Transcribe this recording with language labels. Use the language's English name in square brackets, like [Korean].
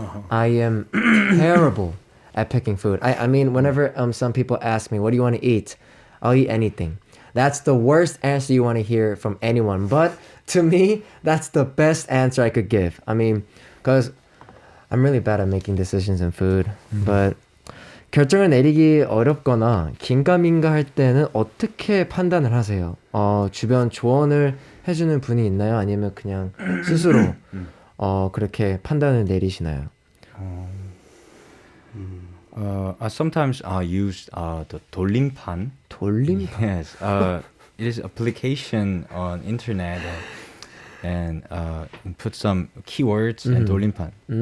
[English] I am terrible at picking food. I mean, whenever some people ask me, what do you want to eat? I'll eat anything. That's the worst answer you want to hear from anyone. But to me, that's the best answer I could give. I mean, because I'm really bad at making decisions in food. [Korean] But 결정을 내리기 어렵거나 긴가민가 할 때는 어떻게 판단을 하세요? 주변 조언을 해주는 분이 있나요? 아니면 그냥 스스로 그렇게 판단을 내리시나요? [English] I sometimes use the 돌림판. [Korean] 돌림판? [English] Yes, it is application on internet and put some keywords and 돌림판.